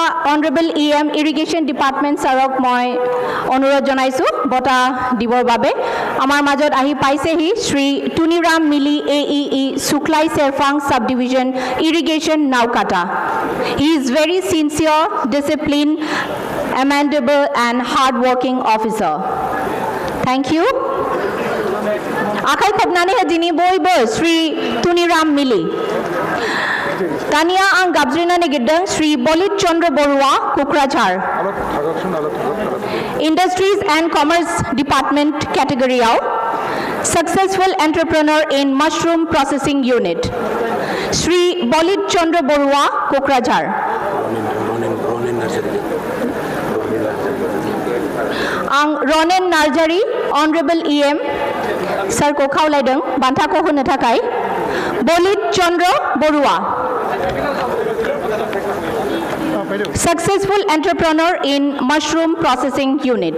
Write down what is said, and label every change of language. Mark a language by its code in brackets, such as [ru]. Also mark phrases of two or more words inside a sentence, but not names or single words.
[en] Honorable EM Irrigation Department [as] ছাৰক মই অনুৰোধ জনাইছো বটা দিবৰ বাবে আমাৰ মাজত আহি পাইছেহি [en] Shri Tuniram Mili AEE Suklai Serfang Subdivision Irrigation Naukata he is very sincere disciplined amenable and hard-working officer thank you [brx] आखाइ खबनानै होदिनि बयबो Shri Tuniram Mili दानिया आं गाबज्रिनो नागिरदों Shri Bolit Chandra Barua Kokrajhar [en] Industries and Commerce Department category-आव Successful Entrepreneur in Mushroom Processing Unit Shri Bolit Chandra Barua Kokrajhar आं Ronen Narjari Honorable EM [brx] सरखौ खावलायदों बान्थाखौ होनो थाखाय [en] Bolit Chandra Barua Successful Entrepreneur in Mushroom Processing Unit